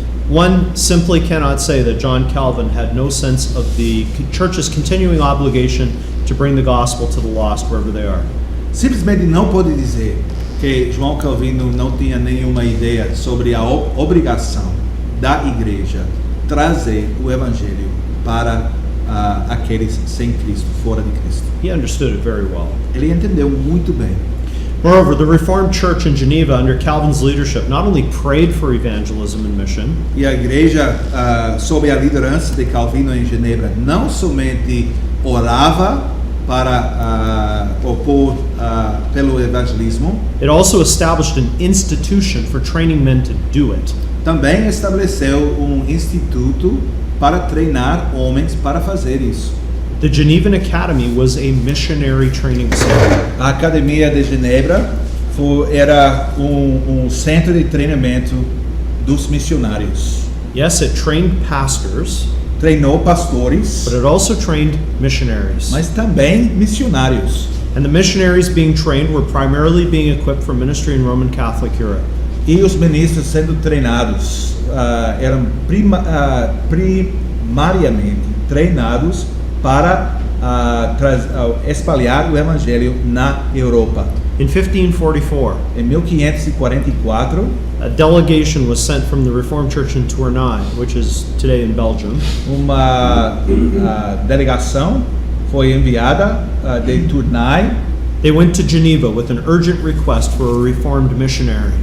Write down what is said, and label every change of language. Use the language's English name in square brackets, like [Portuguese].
[English] One simply cannot say that John Calvin had no sense of the church's continuing obligation to bring the gospel to the lost wherever they are. [Portuguese] Simplesmente não pode dizer que João Calvino não tinha nenhuma ideia sobre a obrigação da igreja trazer o evangelho para aqueles sem Cristo, fora de Cristo. [English] He understood it very well. [Portuguese] Ele entendeu muito bem. [English] Moreover, the Reformed Church in Geneva under Calvin's leadership not only prayed for evangelism and mission, [Portuguese] E a igreja, sob a liderança de Calvino em Genebra, não somente orava para opor pelo evangelismo, [English] it also established an institution for training men to do it. [Portuguese] também estabeleceu instituto para treinar homens para fazer isso. [English] The Genevan Academy was a missionary training center. [Portuguese] A Academia de Genebra era centro de treinamento dos missionários. [English] Yes, it trained pastors, [Portuguese] Treinou pastores, [English] but it also trained missionaries. [Portuguese] mas também missionários. [English] And the missionaries being trained were primarily being equipped for ministry in Roman Catholic Europe. [Portuguese] E os ministros sendo treinados eram primariamente treinados para espalhar o evangelho na Europa. [English] In 1544, [Portuguese] Em 1544, [English] a delegation was sent from the Reformed Church in Tournai, which is today in Belgium, [Portuguese] uma delegação foi enviada de Tournai [English] they went to Geneva with an urgent request for a Reformed missionary.